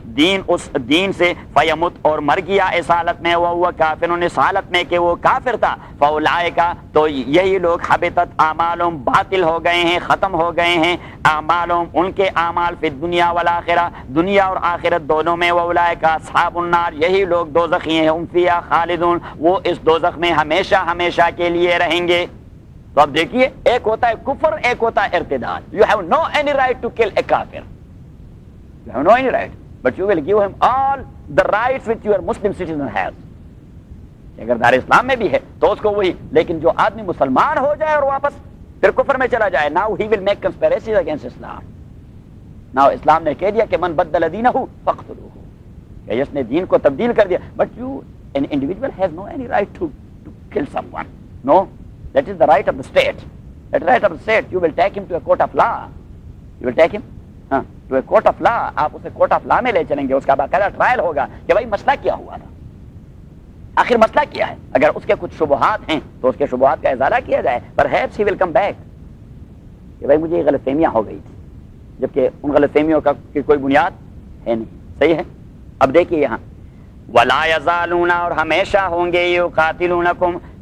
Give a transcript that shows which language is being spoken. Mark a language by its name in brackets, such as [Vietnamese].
[Urdu] دین اس دین سے، فیمت، اور مر گیا اس حالت میں، وہ کافر، اس حالت میں کہ وہ کافر تھا، فَأُولَٰئِكَ، تو یہی لوگ، [Arabic] حبطت اعمالهم، [Urdu] باطل ہو گئے ہیں، ختم ہو گئے ہیں، اعمالهم، ان کے اعمال، [Arabic] فی الدنیا والآخرہ، [Urdu] دنیا اور آخرت دونوں میں، [Arabic] وَأُولَٰئِكَ أَصْحَابُ النَّارِ، [Urdu] یہی لوگ دوزخی ہیں، [Arabic] ہم فیہا خالدون، [Urdu] وہ اس دوزخ میں ہمیشہ ہمیشہ کے لیے رہیں گے۔ تو اب دیکھیے، ایک ہوتا ہے کفر، ایک ہوتا ہے ارتداد۔ [English] You have no any right to kill a kafir. You have no any right, but you will give him all the rights which your Muslim citizen has. [Urdu] اگر دار اسلام میں بھی ہے تو اس کو وہی، لیکن جو آدمی مسلمان ہو جائے اور واپس پھر کفر میں چلا جائے، [English] now he will make conspiracies against Islam. [Urdu] Now اسلام نے کہہ دیا کہ [Arabic] من بدل دینہ فاقتلوہ، [Urdu] کہ جس نے دین کو تبدیل کر دیا، [English] but you an individual has no any right to kill someone. No, that is the right of the state. That right of the state. You will take him to a court of law. You will take him to a court of law. [Urdu] آپ اسے court of law میں لے چلیں گے، اس کا باقاعدہ trial ہوگا کہ بھائی مسئلہ کیا ہوا تھا، آخر مسئلہ کیا ہے۔ اگر اس کے کچھ شبہات ہیں تو اس کے شبہات کا ازالہ کیا جائے، [English] perhaps he will come back [Urdu] کہ بھائی مجھے یہ غلط فہمیاں ہو گئی تھی، جبکہ ان غلط فہمیوں کا کوئی بنیاد ہے نہیں۔ صحیح ہے۔ اب دیکھیے یہاں، [Arabic] وَلَا يَزَالُونَ، [Urdu] اور ہمیشہ ہوں گے، [Arabic] يُقَاتِلُونَكُمْ،